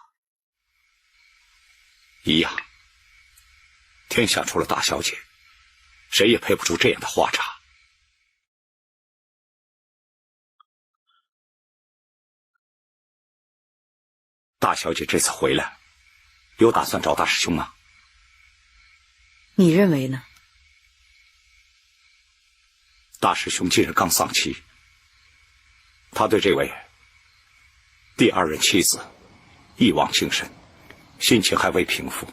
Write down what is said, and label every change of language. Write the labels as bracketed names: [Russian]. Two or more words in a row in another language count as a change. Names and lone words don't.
[Chinese] 一樣。天下除了大小姐，誰也配不出這樣的花茶。大小姐這次回來，有打算找大師兄嗎？你認為呢？大師兄近日剛喪妻，他對這位第二任妻子一往情深，心情還未平復。